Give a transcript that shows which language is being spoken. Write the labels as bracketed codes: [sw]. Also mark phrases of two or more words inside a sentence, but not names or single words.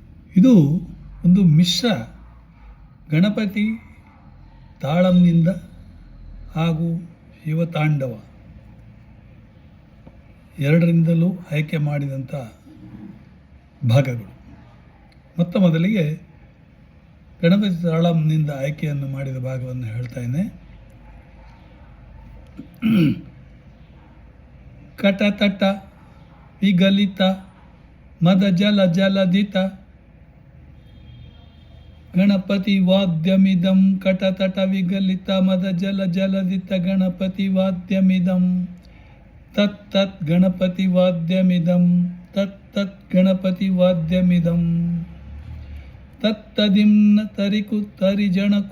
[kn] ಇದು ಒಂದು ಮಿಶ್ರ ಗಣಪತಿ ತಾಳಂನಿಂದ ಹಾಗೂ ಶಿವತಾಂಡವ ಎರಡರಿಂದಲೂ ಆಯ್ಕೆ ಮಾಡಿದಂಥ ಭಾಗಗಳು. ಮೊತ್ತ ಮೊದಲಿಗೆ ಗಣಪತಿ ತಾಳಂನಿಂದ ಆಯ್ಕೆಯನ್ನು ಮಾಡಿದ ಭಾಗವನ್ನು ಹೇಳ್ತಾಯಿದ್ದೆ. [sa] ಕಟತಟ ವಿಗಲಿತ ಮದ ಜಲ ಜಲದಿತ ಗಣಪತಿ ವಾದ್ಯಮಿದಂ ಕಟತಟ ವಿಗಲಿತ ಮದ ಜಲ ಜಲದಿತ ಗಣಪತಿ ವಾದ್ಯಮಿದಂ ತತ್ತತ್ ಗಣಪತಿ ವಾದ್ಯಮಿದಂ ತತ್ತತ್ ಗಣಪತಿ ವಾದ್ಯಮಿದಂ ತತ್ತದಿಮ್ನ ತರಿಕು ತರಿಜಣಕು